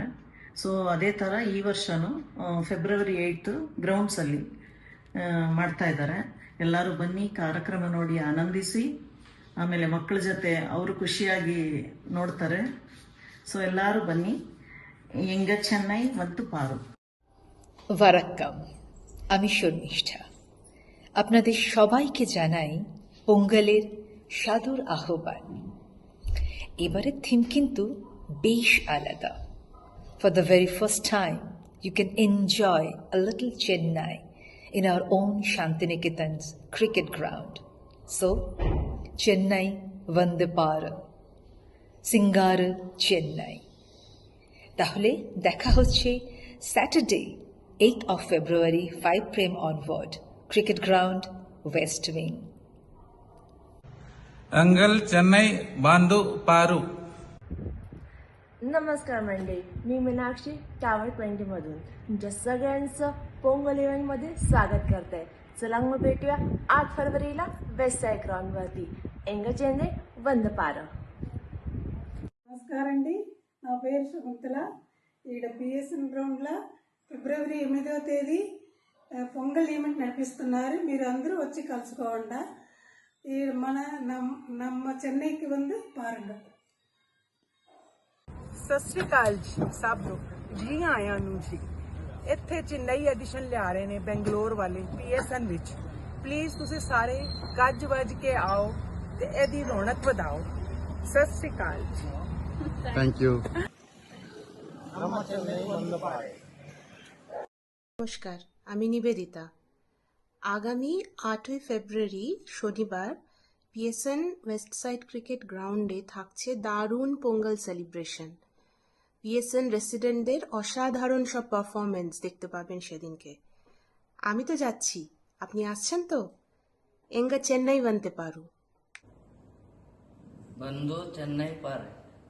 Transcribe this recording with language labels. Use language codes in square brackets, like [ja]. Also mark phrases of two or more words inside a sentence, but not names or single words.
[kn] ಸೊ ಅದೇ ಥರ ಈ ವರ್ಷವೂ ಫೆಬ್ರವರಿ 8 ಗ್ರೌಂಡ್ಸಲ್ಲಿ ಮಾಡ್ತಾ ಇದ್ದಾರೆ. ಎಲ್ಲರೂ ಬನ್ನಿ, ಕಾರ್ಯಕ್ರಮ ನೋಡಿ ಆನಂದಿಸಿ, ಆಮೇಲೆ ಮಕ್ಕಳ ಜೊತೆ ಅವರು ಖುಷಿಯಾಗಿ ನೋಡ್ತಾರೆ. ಸೊ ಎಲ್ಲರೂ ಬನ್ನಿ. [ta] எங்க சென்னை மத்து பாரு [bn] ওয়ারাক্কাম, আমি শর্মিষ্ঠা। আপনাদের সবাইকে জানাই পোঙ্গলের সাদর আহ্বান। এবারের থিম কিন্তু বেশ আলাদা। [en] for the very first time you can enjoy a little Chennai in our own Shantiniketan's cricket ground. So, Chennai Vande Bharat, [bn] সিঙ্গার চেন্নাই। তাহলে দেখা হচ্ছে স্যাটারডে [en] 8th of February 5 PM onward, [bn] Cricket Ground, West Wing. [ta] அங்கல் சென்னை பாந்து பாரு. [mr] नमस्कार मंडळी, मी मीनाक्षी टावर 20 मधून तुमच्या सगळ्यांचं पोंगल इव्हेंटमध्ये स्वागत करते. चला मग भेटूया 8 फरवरीला वेस्ट साइड ग्राउंड वरती. [ta] எங்க சென்னை வந்த பார. [te] నమస్కారం అండి, నా పేరు శకుంతల. ఈడ PSN గ్రౌండ్లో ఫిబ్రవరి 8వ తేదీ పొంగల్ ఈవెంట్ నడిపిస్తున్నారు. మీరు అందరూ వచ్చి కలుసుకోండి. ఈ [kn] ನಮ್ಮ [te] చెన్నైకి [ta] வந்து பாருங்க. [pa] ਸਤਿ ਸ਼੍ਰੀ ਅਕਾਲ ਜੀ ਸਭ ਨੂੰ, ਜੀ ਆਇਆਂ ਨੂੰ ਜੀ। ਇੱਥੇ ਚੇਨਈ ਐਡੀਸ਼ਨ ਲਿਆ ਰਹੇ ਨੇ ਬੈਂਗਲੌਰ ਵਾਲੇ PSN ਵਿੱਚ। ਪਲੀਜ਼ ਤੁਸੀਂ ਸਾਰੇ ਗੱਜ ਵੱਜ ਕੇ ਆਓ ਤੇ ਇਹਦੀ ਰੌਣਕ ਵਧਾਓ। ਸਤਿ ਸ਼੍ਰੀ ਅਕਾਲ ਜੀ। [en] thank you. [bn] নমস্কার, আমি নিবেদিতা। আগামী 8ই ফেব্রুয়ারি শনিবার PSN ওয়েস্ট সাইড ক্রিকেট গ্রাউন্ডে থাকছে দারুণ পোঙ্গল সেলিব্রেশন। PSN রেসিডেন্টদের অসাধারণ সব পারফরমেন্স দেখতে পাবেন সেদিনকে। আমি তো যাচ্ছি, আপনি আসছেন তো? [ta] எங்க சென்னை பான்தே பாரு। வந்து சென்னை பாரே।